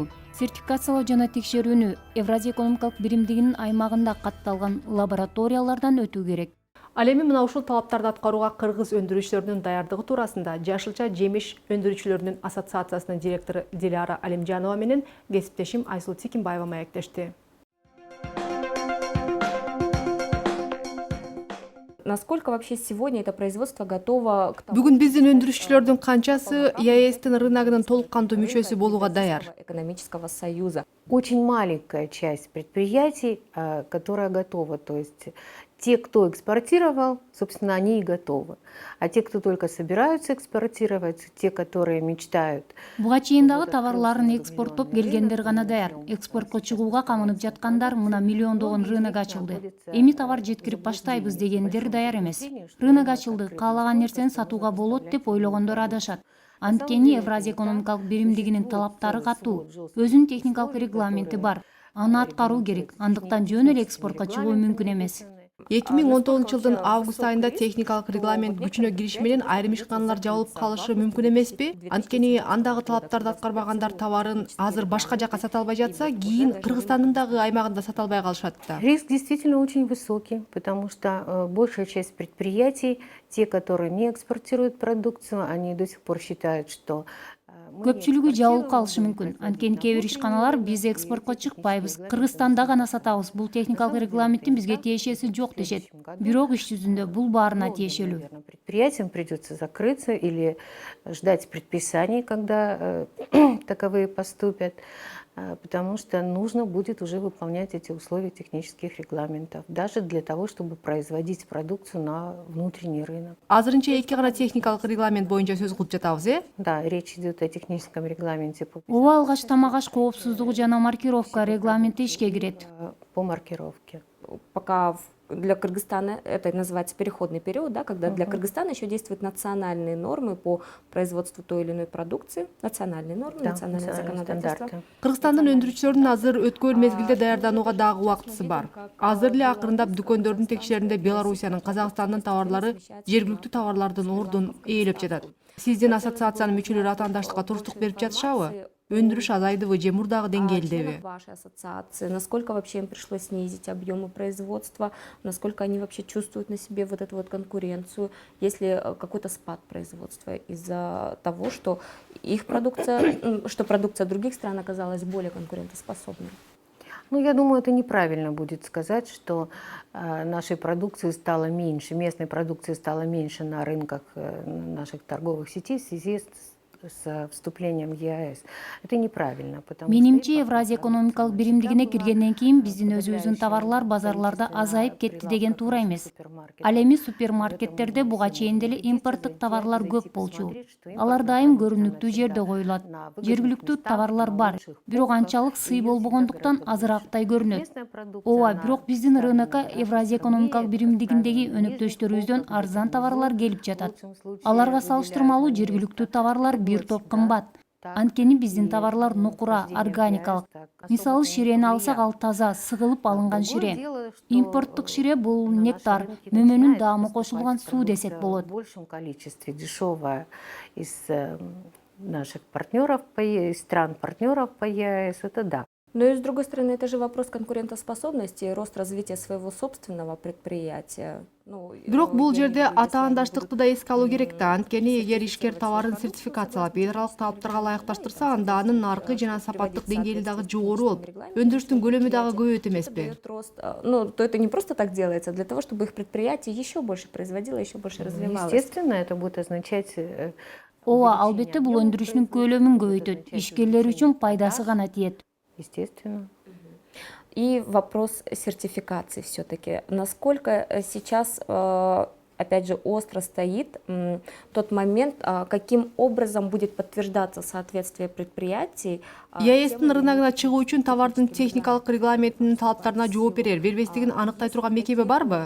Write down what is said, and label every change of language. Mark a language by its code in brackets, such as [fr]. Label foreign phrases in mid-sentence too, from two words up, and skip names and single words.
[ky] Сертификациялоо жана текшерүүнү Евразия экономикалык биримдигинин аймагында катталган лабораториялардан өтүү керек. Ал эми мына ушул талаптарды аткарууга кыргыз өндүрүүчүлөрүнүн даярдыгы туурасында Жашылча жемиш өндүрүүчүлөрүнүн ассоциациясынын директору Диляра Алимжанова менен кесиптешим Айсул Тикинбаева маектешти. [ru] Насколько вообще сегодня это производство готово к тому, [ky] Бүгүн биздин өндүрүүчүлөрдүн канчасы ЕАЭСтин рыногунун толук кандуу мүчөсү болууга даяр? [ru] экономического союза? Очень маленькая часть предприятий, которая готова. То есть те, кто экспортировал, собственно, они и готовы. А те, кто только собираются экспортировать, те, которые мечтают. [ky] Буга чейин дагы товарларын экспорттоп келгендер гана даяр. Экспортко чыгууга камынып жаткандар мына миллиондогон рынок ачылды. Эми товар жеткирип баштайбыз дегендер даяр эмес. Рынок ачылды, каалаган нерсени сатууга болот деп ойлогондор адашат. Анткени Евразия экономикалык биримдигинин талаптары катуу, өзүнүн техникалык регламенти бар. Аны аткаруу керек. Андыктан жөн эле экспортко чыгуу мүмкүн эмес. 2019-жылдын август айында техникалык регламент күчүнө кириши менен айрым ишканалар жабылып калышы мүмкүн эмеспи? Анткени андагы талаптарды аткарбагандар товарын азыр башка жакка сата албай жатса, кийин Кыргызстандын дагы аймагында сата албай калышат да. [ru] Риск действительно очень высокий, потому что большая часть предприятий, те, которые не экспортируют продукцию, они до сих пор считают, что [ky] көпчүлүгү жабылып калышы мүмкүн. Анткени кээ бир ишканалар биз экспортко чыкпайбыз, Кыргызстанда гана сатабыз, бул техникалык регламенттин бизге тиешеси жок дешет. Бирок иш жүзүндө бул баарына тиешелүү. [ru] Предприятиям придется закрыться или ждать предписаний, когда таковые поступят, потому что нужно будет уже выполнять эти условия технических регламентов, даже для того, чтобы производить продукцию на внутренний рынок. [ky] Азырынча эки гана техникалык регламент боюнча сөз кылып жатабыз, [ru] Да, речь идет о техническом регламенте [ky] Ооба, алгач тамак аш коопсуздугу жана маркировка регламенти ишке кирет. [ru] по маркировке. Пока для Кыргызстана это называется переходный период, да, когда для Кыргызстана еще действуют национальные нормы по производству той или иной продукции, национальные нормы, Да, национальное национальные законодательство. стандарты. [ky] Кыргызстандын өндүрүүчүлөрүнүн азыр өткөн мезгилде даярданууга дагы убактысы бар. Азыр эле акырындап дүкөндөрдүн текшерүүндө Белоруссиянын, Казакстандын товарлары жергиликтүү товарлардын ордун ээлеп жатат. Сиздин ассоциациянын мүчөлөрү атаандаштыкка туруктук берип жатышабы? Өндүрүш азайдыбы же мурдагы деңгээлдеби? [ru] Членов вашей ассоциации, насколько вообще им пришлось снизить объемы производства, насколько они вообще чувствуют на себе вот эту вот конкуренцию, если какой-то спад производства из-за того, что их продукция, что продукция других стран оказалась более конкурентоспособной? Ну, я думаю, это неправильно будет сказать, что нашей продукции стало меньше, местной продукции стало меньше на рынках наших торговых сетей в связи с вступлением в ЕАЭС. Это неправильно, потому [ky] Менимче, Евразия экономикалык биримдигине киргенден кийин биздин өзүбүздүн товарлар базарларда азайып кетти деген туура эмес. Ал эми супермаркеттерде буга чейин деле импорттук товарлар көп болчу. Алар дайым көрүнүктүү жерде коюлат. Жергиликтүү товарлар бар, бирок анчалык сый болбогондуктан азырактай көрүнөт. Ооба, бирок биздин рынокко Евразия экономикалык биримдигиндеги өнөктөштөрүбүздөн арзан товарлар келип жатат. Аларга салыштырмалуу жергиликтүү товарлар бир топ кымбат. Анткени биздин товарлар нукура, органикалык. Мисалы ширени алсак, ал таза, сыгылып алынган шире. Импорттук шире бул нектар, мөмөнүн даамы кошулган суу десек болот. [ru] в большем количестве дешевая из наших партнеров, из стран-партнеров по ЕАЭС, это да. Но и с другой стороны, это же вопрос конкурентоспособности и рост развития своего собственного предприятия. [ky] Бирок бул жерде атаандаштыкты да эске алуу керек да. Анткени эгер ишкер товарын сертификациялап, федералдык талаптарга ылайыкташтырса, анда анын наркы жана сапаттык деңгээли дагы жогору болуп, өндүрүштүн көлөмү дагы көбөйөт эмеспи? [ru] Ну, то это не просто так делается, для того, чтобы их предприятие еще больше производило, еще больше развивалось. Естественно, это будет означать [ky] Ооба, албетте бул өндүрүштүн көлөмүн көбөйтөт, ишкерлер үчүн пайдасы гана тиет. [ru] естественно. И вопрос сертификации все-таки. Насколько сейчас, опять же, остро стоит тот момент, каким образом будет подтверждаться соответствие предприятий. [ky] ЕАЭСтин рыногуна чыгуу үчүн товардын техникалык регламентинин талаптарына жооп бербестигин аныктай турган мекеме барбы?